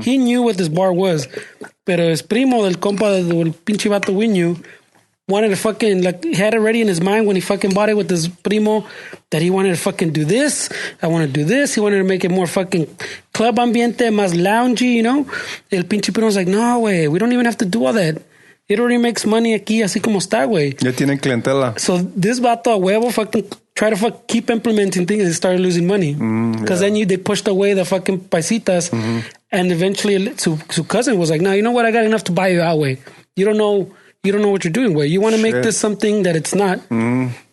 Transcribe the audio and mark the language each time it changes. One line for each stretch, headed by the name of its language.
English: He knew what this bar was, pero his primo
Spanish: del compa del pinche vato
English: we knew wanted to fucking, like, he had it ready in his mind when he fucking bought it with his primo that he wanted to fucking do this. I want to do this. He wanted to make it more fucking club ambiente,
Spanish: más loungy,
English: El pinche primo was like,
Spanish: no, güey,
English: we don't even have to do all that. It already makes money
Spanish: aquí, así como está, güey. Ya tienen clientela.
English: So this vato
Spanish: a huevo
English: fucking try to keep implementing things and started losing money. Because then they pushed away the fucking paisitas. Mm-hmm. And eventually su cousin was like, no, you know what? I got enough to buy you out,
Spanish: güey.
English: You don't know what you're doing. Where you want to make this something that it's not. Mm.